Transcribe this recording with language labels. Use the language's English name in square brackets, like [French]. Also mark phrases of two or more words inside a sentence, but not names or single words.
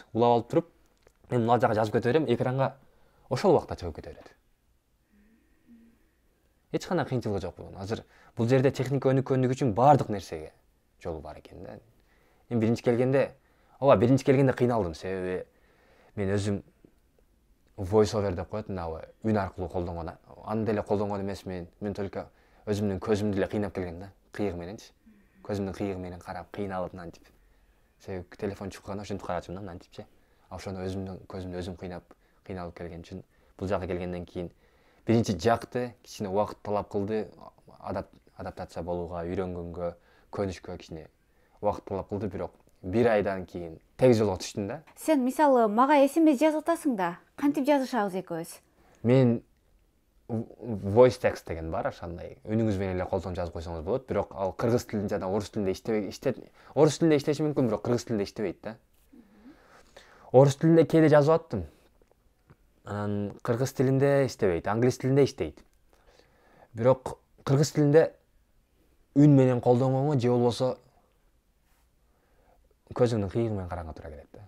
[Kyrgyz] Улап алып туруп, мен мына жака жазып кете берем, экранга ошол убакта чыгып кете берет. Эч кандай кыйынчылыгы жок бул. Азыр бул жерде техника өнүккөндүгү үчүн баардык нерсеге жол бар экен да. Мен биринчи келгенде кыйналдым, себеби мен өзүм [English] voice over [Kyrgyz] деп коет, үн аркылуу колдонгон. Аны деле колдонгон эмесмин. Мен только өзүмдүн көзүмдү эле кыйнап келген да. Кыйыгы мененчи. Көзүмдүн кыйыгы менен карап, кыйналып мынтип. Себеби телефон чукканда ошентип карачым да, мынтипчи. А ошону өзүмдүн көзүмдү өзүм кыйналып келген үчүн бул жака келгенден кийин биринчи жакты, кичине убакыт талап кылды, адаптация болууга, үйрөнгөнгө, көнүшкө кичине убакыт талап кылды, бирок 1 айдан кийин тегиз жолго түштүм да. Сен мисалы мага SMS жазып атасың да. Кантип жазышабыз экөөбүз? Мен [English] voice text [Kyrgyz] деген бар, ошондой үнүңүз менен эле колдонуп жазып койсоңуз болот, бирок ал кыргыз тилинде жана орус тилинде орус тилинде иштеши мүмкүн, бирок кыргыз тилинде иштебейт да. Орус тилинде кээде жазып аттым. Анан кыргыз тилинде иштебейт, англис тилинде иштейт. Бирок кыргыз тилинде үн менен колдонгонго же болбосо көзүңдүн кыйыгы менен караганга туура келет да.